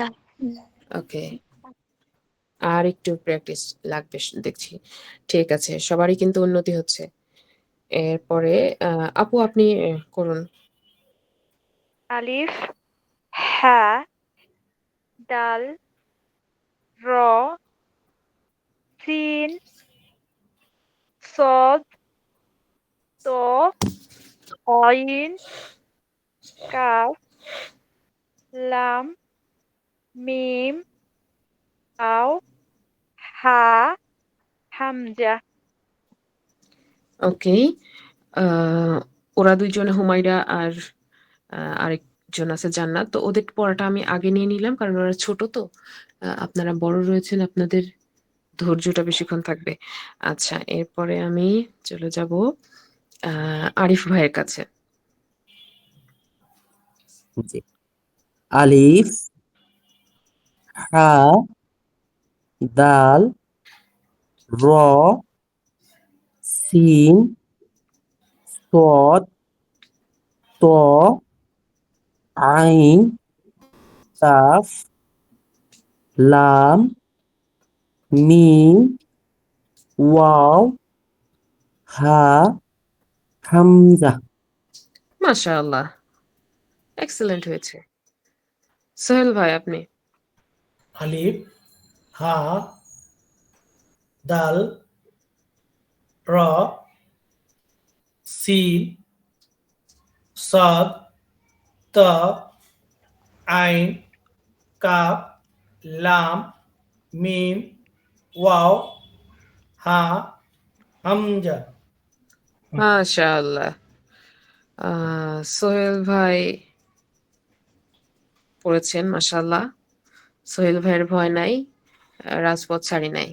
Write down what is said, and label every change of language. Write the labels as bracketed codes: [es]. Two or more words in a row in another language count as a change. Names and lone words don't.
[bn] ওকে, আর একটু প্র্যাকটিস লাগবে দেখছি। ঠিক আছে, সবারই কিন্তু উন্নতি হচ্ছে। এরপরে আপু আপনি করুন। [ar] ألف ها دال را سين صاد طا عين كاف لام ميم واو ها همزة. [bn] ওকে, ওরা দুইজনে, হুমায়রা আর আরেকজন আছে জান্নাত, তো ওদের পড়াটা আমি আগে নিয়ে নিলাম, কারণ ওরা ছোট তো, আপনারা বড় রয়েছেন, আপনাদের ধৈর্যটা বেশিক্ষণ থাকবে। আচ্ছা, এরপরে আমি চলে যাব আরিফ ভাইয়ের কাছে। [ar] জি ألف ها دال را سين صاد طا عين كاف لام ميم واو ها همزة. [bn] মাশাআল্লাহ, এক্সেলেন্ট হয়েছে। সোহেল ভাই আপনি। [ar] ألف ها دال را সিন صاد طا عين كاف لام ميم واو ها همزة [bn] মাশাআল্লাহ। সোহেল ভাই পড়েছেন মাশাআল্লাহ। সোহেল ভাইয়ের ভয় নাই, রাজপথ ছাড়ি নাই।